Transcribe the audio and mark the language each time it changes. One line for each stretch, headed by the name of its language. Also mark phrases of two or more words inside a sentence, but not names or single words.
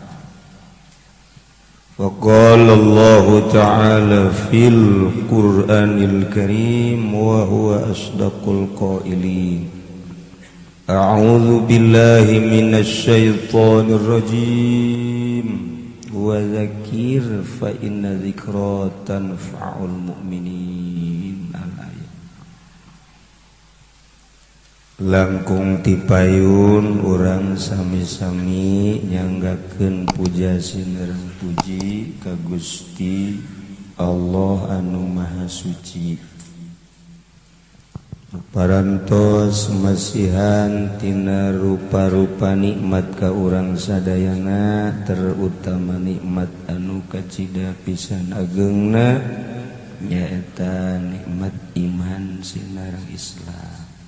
Arabic: وقال الله تعالى في القرآن الكريم وهو أصدق القائلين أعوذ بالله من الشيطان الرجيم وذكر فإن ذكرى تنفع المؤمنين الآية.
Sundanese: Langkung tipayun urang sami-sami nyanggakeun puja sinerang puji ka Gusti Allah anu Maha Suci. Parantos masihan tina rupa-rupa nikmat ka urang sadayana terutama nikmat anu kacida pisan ageungna nyaeta nikmat iman sinareng Islam.